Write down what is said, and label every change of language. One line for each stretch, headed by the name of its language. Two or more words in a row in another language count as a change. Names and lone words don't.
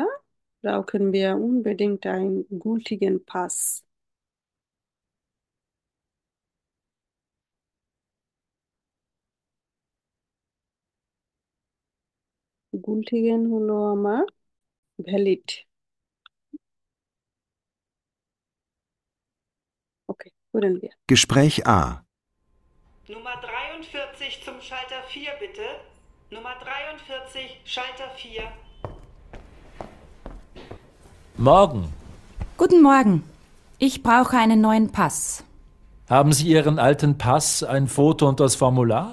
German: Brauchen wir unbedingt einen gültigen Pass.
Bangla: Gültigen হলো আমার ভ্যালিড। ওকে, করেন wir.
German: Gespräch A. Nummer 43 zum Schalter 4 bitte. Nummer 43, Schalter 4. Morgen. Guten Morgen. Ich brauche einen neuen Pass. Haben Sie Ihren alten Pass, ein Foto und das Formular?